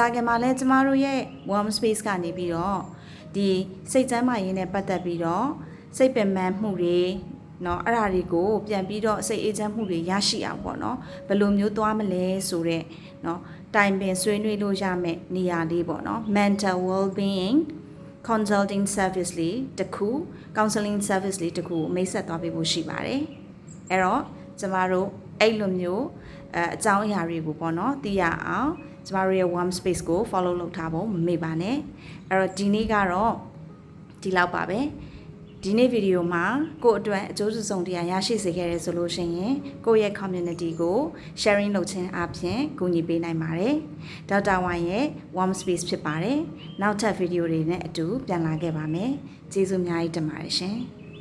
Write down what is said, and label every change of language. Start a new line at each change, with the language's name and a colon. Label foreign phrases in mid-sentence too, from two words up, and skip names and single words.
Burmese: ခင်မှာလည်းကျမတို့ရဲ့ warm space ကနေပြီးတော့ဒီစိတ်ကျန်းမာရေးနဲ့ပတ်သက်ပြီးတော့စိတ်ပင်ပန်းမှုတွေနော်အဲ့ဒါတွေကိုပြန်ပြီးတော့စိတ်အေးချမ်းမှုတွေရရှိ အောင်ပေါ့နော်ဘယ်လိုမျိုးသွားမလဲဆိုတော့နော်တိုင်ပင်ဆွေးနွေးလို့ရမယ့်နေရာလေးပေါ့နော်
English: mental well-being consulting service
Burmese: လေး တစ်ခု
English: counseling service
Burmese: လေးတစ်ခုမိတ်ဆက်သွားပေးဖို့ရှိပါတယ်အဲ့တော့ကျမတို့အဲ့လိုမျိုးအ ကြောင်းအရာတွေကိုပေါ့နော်သိရအောင်ကျမတို့ရဲ့ warm space ကို follow လုပ်ထားဖို့မမေ့ပါနဲ့အဲ့တော့ဒီနေ့ကတော့ဒီလောက်ပါပဲဒီနေ့ဗီဒီယိုမှာကိုယ့်အတွက်အကျိုးစုံတရားရရှိစေခဲ့တယ်ဆိုလို့ရှိရင်ကိုယ့်ရဲ့ community ကို sharing လုပ်ခြင်းအပြင်ကူညီပေးနိုင်ပါတယ်ဒေါက်တာဝမ်ရဲ့ warm space ဖြစ်ပါတယ်နောက်ထပ်ဗီဒီယိုတွေနဲ့အတူပြန်လာခဲ့ပါမယ်ကျေးဇူးအများကြီးတင်ပါတယ်ရှင်